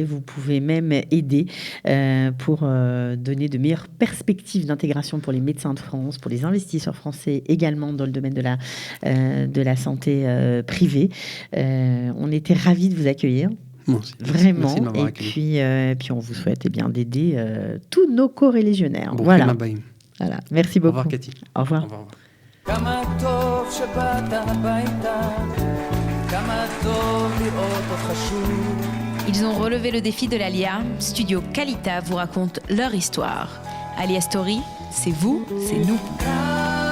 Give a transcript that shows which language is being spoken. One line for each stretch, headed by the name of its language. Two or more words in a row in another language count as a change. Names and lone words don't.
French: Vous pouvez même aider pour donner de meilleures perspectives d'intégration pour les médecins de France, pour les investisseurs français également dans le domaine de la santé privée. On était ravis de vous accueillir. Merci. Vraiment. Merci de m'avoir accueilli. Puis on vous souhaite d'aider tous nos co-religionnaires. Bon, voilà. Merci beaucoup. Au revoir, Cathy. Au revoir. Au revoir.
Hebrew: כמה טוב שבאת הביתה, כמה טוב לראות אותך שוב.
French: Ils ont relevé le défi de l'Alia. Studio Kalita vous raconte leur histoire. Alia Story, c'est vous, c'est nous.